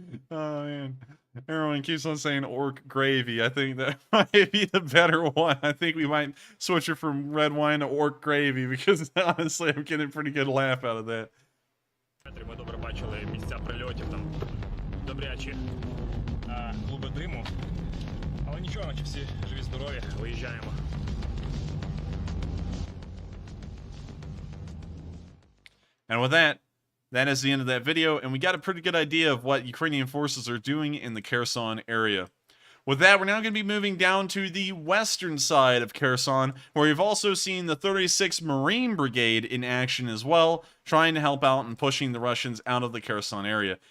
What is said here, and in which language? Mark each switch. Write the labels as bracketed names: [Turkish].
[English] Oh, man. Everyone keeps on saying orc gravy. I think that might be the better one. I think we might switch it from red wine to orc gravy because honestly, I'm getting a pretty good laugh out of that. [Ukrainian] Ми добре бачили місця прильотів, там добрячі клуби диму. Але нічого, наче всі живі-здорові, виїжджаємо. [English] And with that, that is the end of that video, and we got a pretty good idea of what Ukrainian forces are doing in the Kherson area. With that, we're now going to be moving down to the western side of Kherson, where we've also seen the 36th Marine Brigade in action as well, trying to help out and pushing the Russians out of the Kherson area.